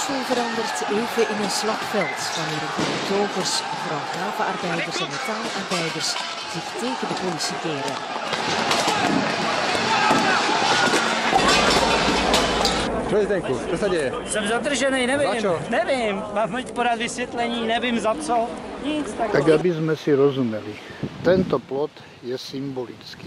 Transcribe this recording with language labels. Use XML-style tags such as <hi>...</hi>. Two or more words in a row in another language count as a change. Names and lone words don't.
<nl>verandert even in een slagveld wanneer een groep betogers, vooral gravenarbeiders en metaalarbeiders, zich tegen de politie keren.</nl> <sk>Čo je, Zdenku? Čo sa deje?</sk> <cs>Jsem zadržený, nevím.</cs> <sk>Za čo?</sk> <cs>Nevím, mám podat vysvětlení, nevím za co. Nic takového.</cs> <sk>Tak aby sme si rozumeli, tento plot je symbolický.</sk>